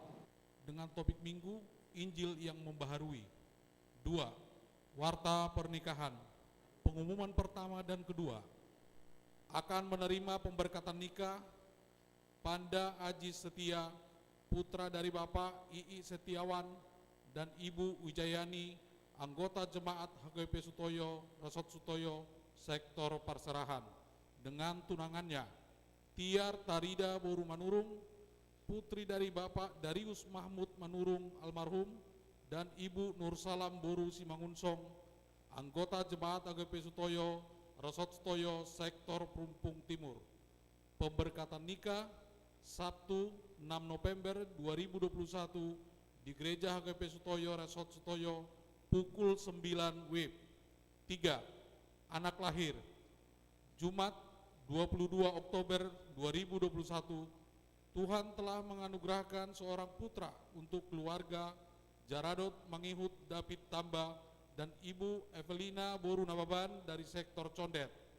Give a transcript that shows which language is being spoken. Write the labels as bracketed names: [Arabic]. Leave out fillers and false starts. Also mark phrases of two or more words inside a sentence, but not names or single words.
[Indonesian] Dengan topik minggu, Injil yang membaharui. 2. Warta pernikahan. Pengumuman pertama dan kedua. Akan menerima pemberkatan nikah Panda Aji Setia, putra dari Bapak Ii Setiawan dan Ibu Wijayani, anggota jemaat HKBP Sutoyo, Resort Sutoyo, Sektor Parserahan, dengan tunangannya Tiar Tarida Boru Manurung, putri dari Bapak Darius Mahmud Manurung almarhum dan Ibu Nursalam Boru Simangunsong, anggota jemaat HKBP Sutoyo, Resort Sutoyo, Sektor Perumpung Timur. Pemberkatan nikah Sabtu 6 November 2021 di Gereja HKBP Sutoyo, Resort Sutoyo, pukul 9 WIB. 3. Anak lahir Jumat 22 Oktober 2021, Tuhan telah menganugerahkan seorang putra untuk keluarga Jaradot Mangihut David Tamba dan Ibu Evelina Boru Nababan dari Sektor Condet.